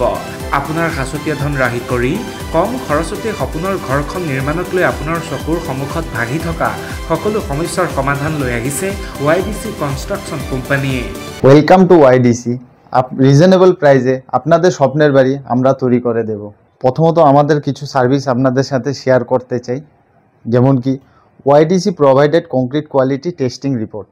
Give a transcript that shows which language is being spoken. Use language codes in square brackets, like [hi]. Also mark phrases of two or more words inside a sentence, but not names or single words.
[as] আপোনাৰ সাঁচতীয়া ধন ৰাহি কৰি কম খৰচতে সপোনৰ ঘৰখন নিৰ্মাণক লৈ আপোনাৰ চকুৰ সন্মুখত ভাগি থকা সকলো সমস্যাৰ সমাধান লৈ আহিছে YDC কনস্ট্রাকশন কোম্পানীয়ে। [en] Welcome to YDC. reasonable price [bn] আপনাদের স্বপ্নের বাড়ি আমরা তৈরি করে দেব। প্রথমত আমাদের কিছু সার্ভিস আপনাদের সাথে শেয়ার করতে চাই, যেমন কি [en] YDC provided concrete quality testing report.